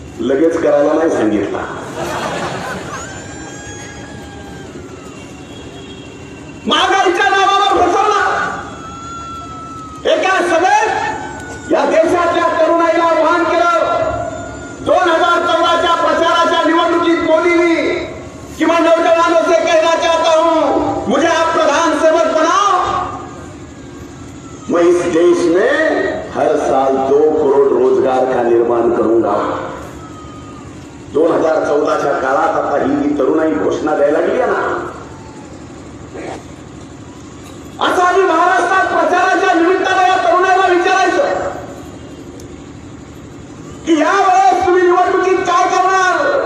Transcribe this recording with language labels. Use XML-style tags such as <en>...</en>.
<mr>लगेच करायला नाही सांगितलं. महागाईच्या नावावर फसवला. एका सभेत या देशातल्या तरुणाईला आवाहन केलं. 2014च्या प्रचाराच्या निवडणुकीत मोदींनी किंवा</mr> <hi>नौजवानों से कहना चाहता हूं, मुझे आप प्रधान सेवक बनाओ, मैं इस देश में हर साल 2 करोड़ रोजगार का निर्माण करूंगा.</hi> <mr>2014च्या काळात आता ही तरुणाई घोषणा द्यायला लागली ना. असं आम्ही महाराष्ट्रात प्रचाराच्या निमित्तानं या तरुणाईला विचारायचं की या वेळेस तुम्ही निवडणुकीत काय करणार.</mr>